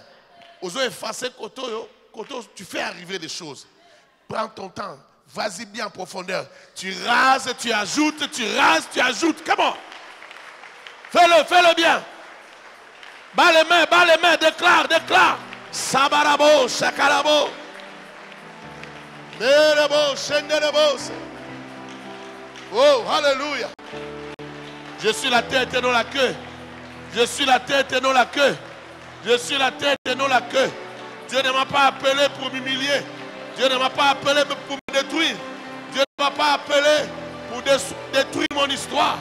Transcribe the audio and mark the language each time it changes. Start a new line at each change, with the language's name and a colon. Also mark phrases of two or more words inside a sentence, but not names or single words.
Lingala: Ozo effacer kotoyo,
French: tu fais arriver des choses. Prends ton temps. Vas-y bien en profondeur. Tu rases, tu ajoutes, tu rases, tu ajoutes. Comment? Fais-le bien. Bas les mains, déclare. Sabarabo, chakalabo. Nerebo, shenderebo. Oh, alléluia. Je suis la tête et non la queue. Je suis la tête et non la queue. Je suis la tête et non la queue. Dieu ne m'a pas appelé pour m'humilier. Dieu ne m'a pas appelé pour me détruire. Dieu ne m'a pas appelé pour détruire mon histoire.